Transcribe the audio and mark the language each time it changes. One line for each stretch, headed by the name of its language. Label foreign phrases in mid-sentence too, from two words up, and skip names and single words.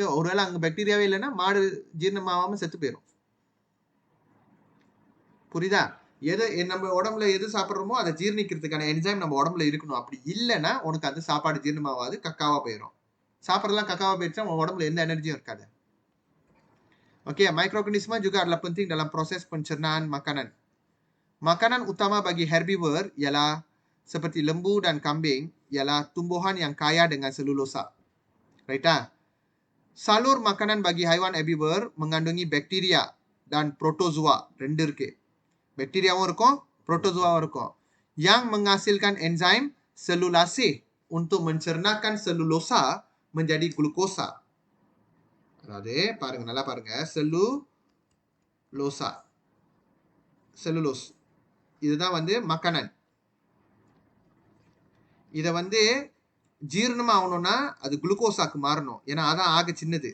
Tamil: ஒருவேளை அங்க பாக்டீரியாவே இல்லைன்னா மாடு ஜீரணமாகாம செத்து போயிடும். புரியுதா? நம்ம உடம்புல எது சாப்பிட்றோமோ அதை ஜீர்ணிக்கிறதுக்கான என்சைம் நம்ம உடம்புல இருக்கணும். அப்படி இல்லைன்னா உனக்கு அந்த சாப்பாடு ஜீரணமாகாது, கக்காவா போயிடும். சாப்பிட்றதுலாம் கக்காவா போயிடுச்சா உன் உடம்புல எந்த எனர்ஜியும் இருக்காது.
Malay: Okey, mikroorganisma juga adalah penting dalam proses pencernaan makanan. Makanan utama bagi herbivore ialah seperti lembu dan kambing ialah tumbuhan yang kaya dengan selulosa.
English: Right ah?
Malay: Salur makanan bagi haiwan herbivore mengandungi bakteria dan protozoa.
Tamil: ரெண்டு இருக்கு. பாக்டீரியாவும் இருக்கும், புரோட்டோசோவாவும் இருக்கும்,
Malay: yang menghasilkan enzim selulase untuk mencernakan selulosa menjadi glukosa.
Tamil: அதாவது பாருங்க, நல்லா பாருங்க, செல்லுலோஸ் இதுதான் வந்து மக்கனன். இதை வந்து ஜீரணம் ஆகணும்னா அது குளுக்கோஸாக்கு மாறணும், ஏன்னா அதான் ஆக சின்னது.